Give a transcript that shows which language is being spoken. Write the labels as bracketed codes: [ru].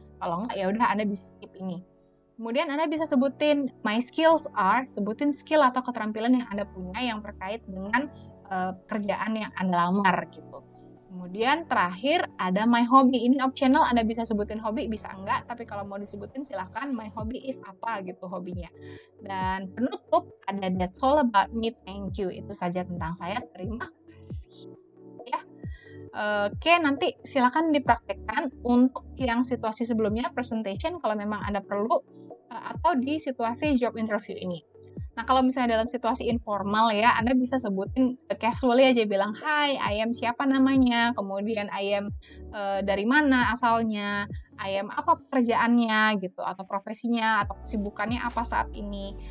[id] Kalau enggak, ya udah Anda bisa skip ini. Kemudian Anda bisa sebutin [en] my skills are, [id] sebutin skill atau keterampilan yang Anda punya yang terkait dengan kerjaan yang Anda lamar gitu. Kemudian terakhir ada my hobby. Ini optional, Anda bisa sebutin hobi, bisa enggak. Tapi kalau mau disebutin silahkan [en] my hobby is [id] apa gitu hobinya. Dan penutup ada [en] that's all about me, thank you. [id] Itu saja tentang saya, terima kasih. Ya. Oke, nanti silakan dipraktekkan untuk yang situasi sebelumnya, presentation kalau memang Anda perlu, atau di situasi job interview ini. Nah, kalau misalnya dalam situasi informal ya, Anda bisa sebutin casually aja bilang, "Hai, [en] I am [id] siapa namanya, kemudian I am dari mana asalnya, I am apa pekerjaannya gitu, atau profesinya, atau kesibukannya apa saat ini."